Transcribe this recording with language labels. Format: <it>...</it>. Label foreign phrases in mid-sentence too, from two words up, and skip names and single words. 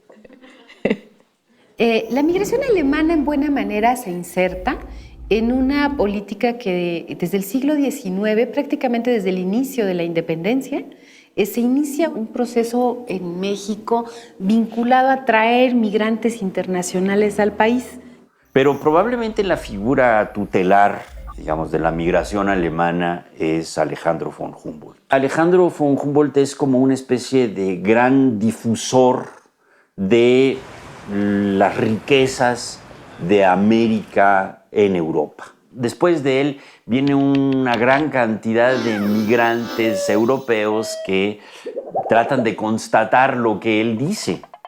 <es>La migración alemana en buena manera se inserta en una política que desde el siglo XIX, prácticamente desde el inicio de la independencia, se inicia un proceso en México vinculado a traer migrantes internacionales al país. Pero probablemente la figura tutelar, digamos, de la migración alemana es Alejandro von Humboldt. Alejandro von Humboldt es como una especie de gran difusor de las riquezas de América en Europa. Después de él viene una gran cantidad de migrantes europeos que tratan de constatar lo que él dice.</es>